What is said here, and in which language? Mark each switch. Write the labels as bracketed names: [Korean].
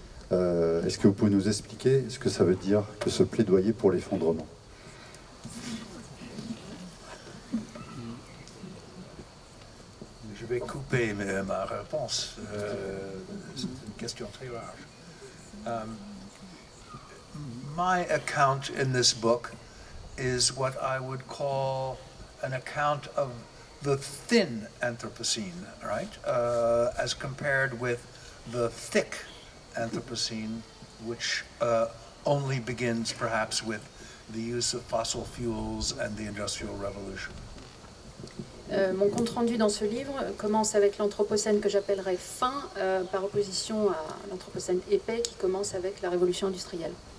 [French] Est-ce que vous pouvez nous expliquer ce que ça veut dire que ce plaidoyer pour l'effondrement ? Je vais couper ma réponse. C'est une question très large. [English] My account in this book is what I would call an account of the thin Anthropocene, right? As compared with the thick Anthropocene, which only begins perhaps with the use of fossil fuels and the Industrial Revolution. [French] Mon compte-rendu dans ce livre commence avec l'Anthropocène que j'appellerais fin, par opposition à l'Anthropocène épais qui commence avec la révolution industrielle.